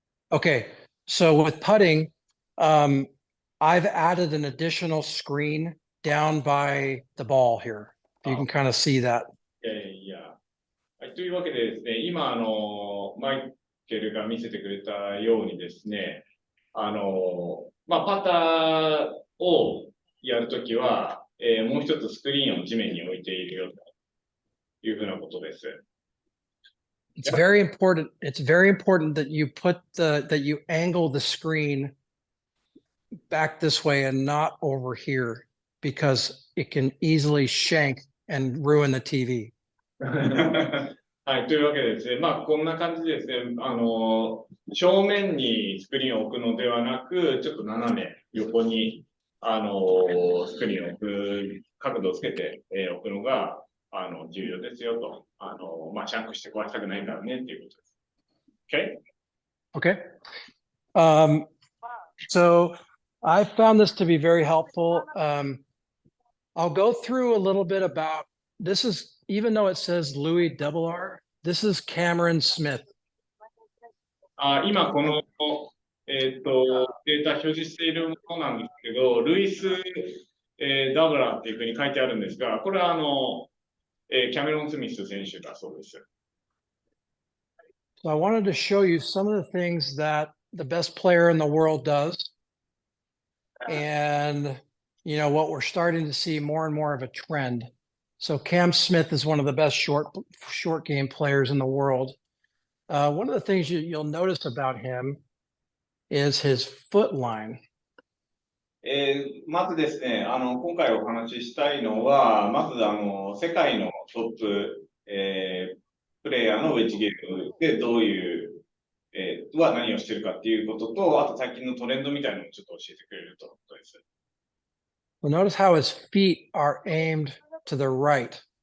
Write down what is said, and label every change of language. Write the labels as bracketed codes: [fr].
[en] Okay, so with putting, I've added an additional screen down by the ball here. You can kind of see that. [ja] いや。はい、というわけでですね、今、マイケルが見せてくれたようにですね、パターをやるときは、もう一つスクリーンを地面に置いているよというふうなことです。 [en] It's very important. It's very important that you angle the screen back this way and not over here because it can easily shank and ruin the TV. [ja] はい、というわけでですね、こんな感じでですね、正面にスクリーンを置くのではなく、ちょっと斜め横に、スクリーンを置く、角度をつけて、置くのが、重要ですよと。シャンクして壊したくないからねっていうことです。 [en] Okay. So I found this to be very helpful. I'll go through a little bit about this is, even though it says Louis RR, this is Cameron Smith. [ja] 今この、データ表示しているものなんですけど、ルイス、ダブラーっていうふうに書いてあるんですが、これはキャメロン・スミス選手だそうです。 [en] So I wanted to show you some of the things that the best player in the world does. And, what we're starting to see more and more of a trend. So Cam Smith is one of the best short game players in the world. One of the things you'll notice about him is his foot line. [ja] まずですね、今回お話ししたいのは、まず世界のトップ、プレイヤーのウェッジゲームでどういう、は何をしてるかっていうことと、あと最近のトレンドみたいなのをちょっと教えてくれるということです。 [en] Well, notice how his feet are aimed to the right.